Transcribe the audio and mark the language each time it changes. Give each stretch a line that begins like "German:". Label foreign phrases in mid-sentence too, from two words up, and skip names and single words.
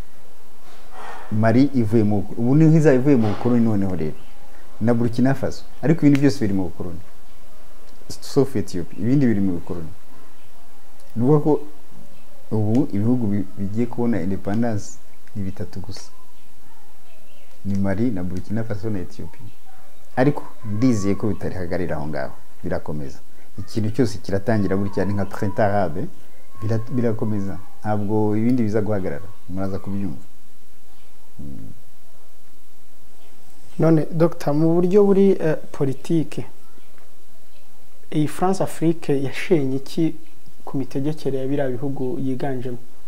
Kinyarwanda: Mali ivuye mu ubu ni hiza ivuye mu koloni noneho rero. Na Burkina Faso. Ariko ibindi byose biri mu koloni. Sauf Ethiopia. Ibindi biri mu koloni. Nuko ko ubu ibihugu bigiye kubona independence ni 3 gusa. Ni Mali na Burkina Faso na Ethiopia. Ariko ndizeye ko bitari hagarira aho ngaho birakomeza. Ikintu cyose kiratangira burya ni nka
French: printemps arabe
Kinyarwanda: birakomeza. Ntabwo ibindi biza guhagarara. Muraza kubyumva. None Dr mu buryo buri politique iyi France Afrique yashenye iki ku mitegekere ya bira bihugu yiganjemo?